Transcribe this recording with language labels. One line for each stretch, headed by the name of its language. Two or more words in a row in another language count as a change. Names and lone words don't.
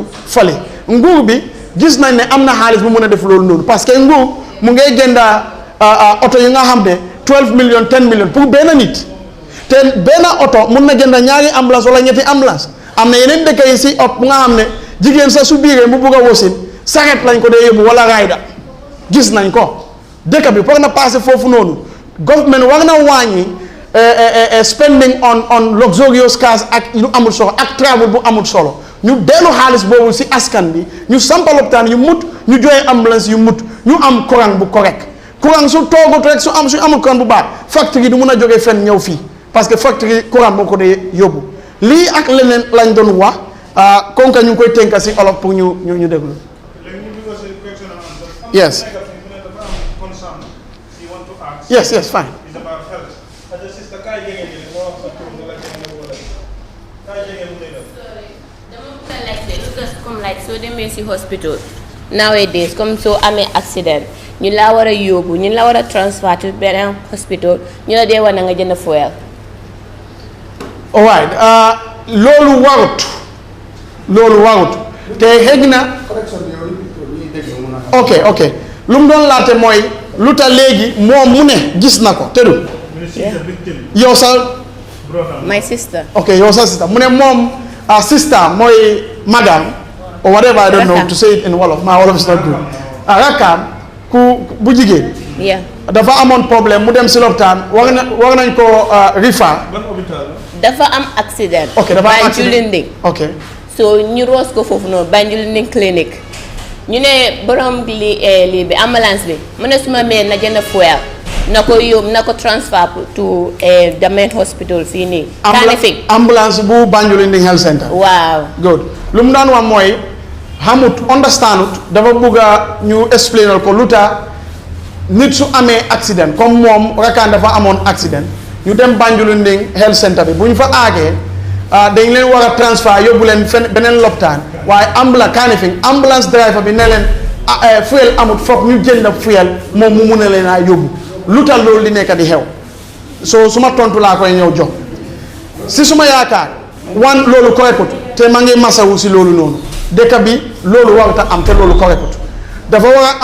Wolof: fale nguur bi gis nañ ne am na xaalis bu mun a def loolu noonu parce que nguur mu ngay jënda oto yi nga xam ne 12 millions 10 millions pour benn nit te benn oto mun na jënda ñaari ambulance wala ñetti ambulance am na yeneen dëkk yi si op bu nga xam ne jigéen sa su biiree mu bugg a wasin saret lañ ko dee yóbbu wala rayda gis nañ ko dëkk bi war na passé foofu noonu government war na wàññi
English: spending on luxurious cars
Wolof: ak lu amul solo ak travel bu amul solo ñu dellu xaalis boobu si askan bi ñu sampa lopitaan yu mut ñu joxe ambulance yu mut ñu am courant bu correct courant su toogut rek su amul courant bu baax factory yi du mun a jógee fenn ñëw fii parce que factory courant moo ko dee yóbbu lii ak leneen lañ doon wax kon ñu ngi koy tënka si olof pour ñu déglu.
English: Yes. Yes, fine.
Wolof: Comme like so demee si hospital nowadays comme soo amee accident ñu la war a yóbbu ñu la war a
English: transfer to
Wolof: beneen hospital ñu la dee war na nga jënd fuel. Alright, loolu warut te xëy na ok lu mu doon laate mooy lu tax léegi moom mu ne gis na ko te du yow sa
English: my sister.
Wolof: ok yow sa sister mu ne moom sister mooy madame
English: or whatever I don't know to say it in Wolof my Wolof is not good
Wolof: rakkaam ku bu jigéen dafa amoon problème mu dem si lopitaan war nañ ko rifa dafa am accident. ok dafa am accident Banjulinding. ok so ñu roos ko foofu noonu Banjulinding clinique ñu ne borom lii bi ambulance bi mu ne suma mee na jënd fuel na ko yóbbu na ko
English: transfer to the main hospital
Wolof: fii nii. ambulance bu Banjulinding health center. waaw good lu mu daan wax mooy xamut understandut dafa bëgg a ñu explainal ko lu tax nit su amee accident comme moom rakaan dafa amoon accident ñu dem Banjulunding health center bi bu ñu fa aagee dañ leen war a transfert yóbbu leen beneen lopitaan waaye ambulance driver bi ne leen fuel amut foog ñu jënd fuel moom mu mun a leen a yóbbu lu tax loolu di nekk di xew so suma tontu laa koy ñëw jox si suma yaakaar loolu correctut te ma ngi masawu si loolu noonu dëkk bi loolu warut a am te loolu correctut dafa war a